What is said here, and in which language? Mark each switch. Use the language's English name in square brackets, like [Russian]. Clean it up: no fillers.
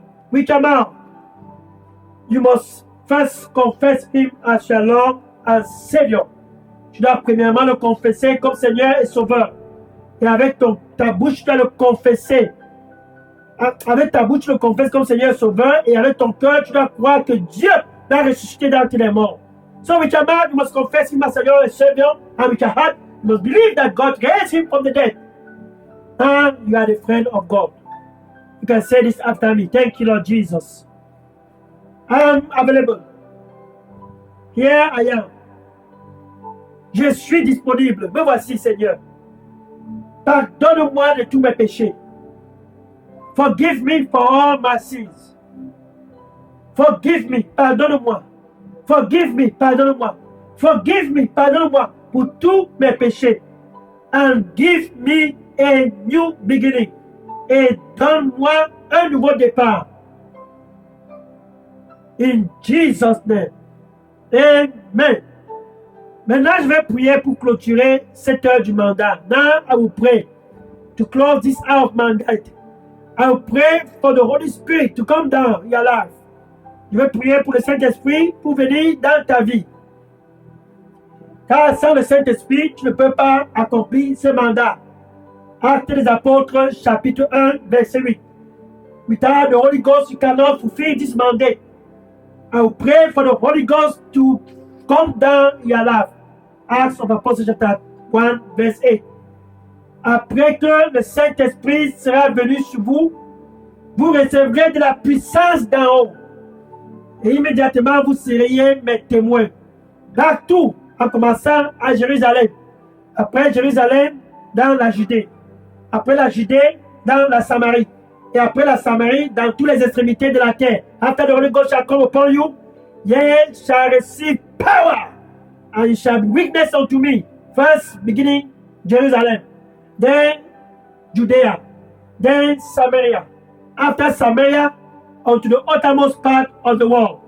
[English] With your mouth, you must first confess Him as your Lord and Savior. [French] Tu dois premièrement le confesser comme Seigneur et Sauveur. Et avec ta bouche, tu dois le confesser. Avec ta bouche, tu le confesses comme Seigneur et Sauveur. Et avec ton cœur, tu dois croire que Dieu l'a ressuscité d'entre les morts. [English] So with your mouth, you must confess Him as your Savior. And with your heart, you must believe that God raised Him from the dead. And you are the friend of God. You can say this after me. Thank you, Lord Jesus. I am available. Here I am. [French] Je suis disponible. Me voici, Seigneur. Pardonne-moi de tous mes péchés. [English] Forgive me for all my sins. Forgive me, [French] pardonne-moi. [English] Forgive me, pardonne-moi. Forgive me, [French] pardonne-moi pour tous mes péchés. [English] And give me a new beginning. [French] Et donne-moi un nouveau départ. [English] In Jesus' name. Amen. [French] Maintenant, je vais prier pour clôturer cette heure du mandat. [English] Now, I will pray to close this hour of mandate. I will pray for the Holy Spirit to come down in your life. [French] Je vais prier pour le Saint-Esprit pour venir dans ta vie. Car sans le Saint-Esprit, tu ne peux pas accomplir ce mandat. Actes des Apôtres, chapitre 1, verset 8. [English] Without the Holy Ghost, you cannot fulfill this mandate. I will pray for the Holy Ghost to come down in your life. Acts of Apostles, chapter 1, verse 8. [French] Après que le Saint-Esprit sera venu sur vous, vous recevrez de la puissance d'en haut. Et immédiatement, vous seriez mes témoins. Partout, en commençant à Jérusalem. Après Jérusalem, dans la Judée. Après la Judée, dans la Samarie. Et après la Samarie, dans toutes les extrémités de la terre. [English] After the Holy Ghost shall come upon you, ye shall receive power, and you shall be witness unto me. First, beginning Jerusalem, then Judea, then Samaria. After Samaria, unto the uttermost part of the world.